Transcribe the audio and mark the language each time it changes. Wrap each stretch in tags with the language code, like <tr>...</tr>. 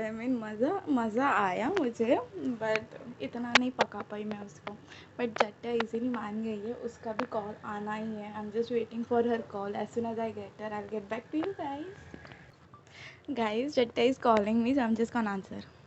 <en>I mean</en> <hi>मज़ा आया मुझे, बट इतना नहीं पका पाई मैं उसको. बट जट्टा इजीली मान गई है, उसका भी कॉल आना ही है.</hi> <en>I'm just waiting for her call. As soon as I get her, I'll get back to you guys. Guys, Jetta is calling me, so I'm just gonna answer.</en>